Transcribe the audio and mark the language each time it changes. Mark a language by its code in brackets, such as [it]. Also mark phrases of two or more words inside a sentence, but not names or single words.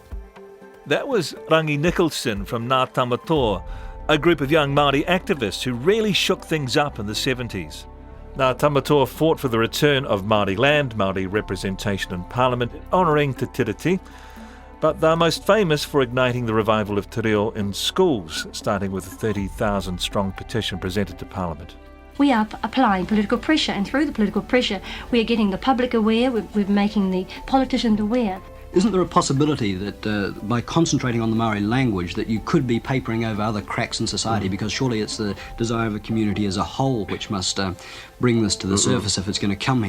[en] That was Rangi Nicholson from Ngā Tamatoa, a group of young Māori activists who really shook things up in the 70s. Ngā Tamatoa fought for the return of Māori land, Māori representation in Parliament, honouring Te Tiriti, but they're most famous for igniting the revival of [mi] te reo [en] in schools, starting with a 30,000-strong petition presented to Parliament. We are applying political pressure, and through the political pressure we are getting the public aware, we're making the politicians aware. Isn't there a possibility that by concentrating on the Maori language that you could be papering over other cracks in society, because surely it's the desire of the community as a whole which must bring this to the surface if it's going to come here.